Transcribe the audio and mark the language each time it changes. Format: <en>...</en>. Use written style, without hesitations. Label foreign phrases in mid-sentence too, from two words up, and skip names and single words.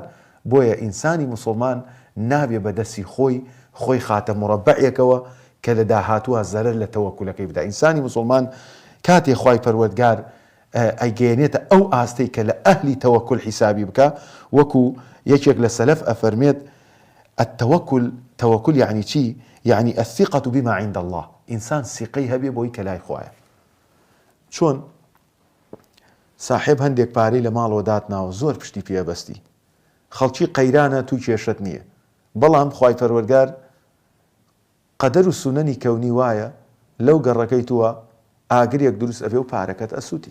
<ckb>بۆیە ئینسانی موسڵمان نابێ بەدەستی خۆی خاتە مڕەبعێکەوە کە لە داهاتووە زەرەر لە تەوەکولەکەی بدا. ئینسانی موسڵمان کاتێک خوای پەروەردگار ئەیگەیەنێتە ئەو ئاستەی کە لە ئەهلی تەوەکل حیسابی بکە، وەکو یەکێک لە سەلەف ئەفەرمێت التەوەکل، تەوەکل یعنی چی؟</ckb> <ar>یعنی الثقة بما عند الله.</ar> <ckb>ئینسان سیقەی هەبێ بۆی کە لای خوایە. چۆن ساحێب هەندێک پارەی لە ماڵەوە داتناوە، زۆر پشتی پێبەستی، خەڵکی قەیرانە توی کێشت نییە، بەڵام خوای پەروەردگار قەدەر و سونەنی کەونی وایە لەو گەڕەکەی تووە ئاگرێک دروست ئەبێ و پارەکەت ئەسووتێ.</ckb>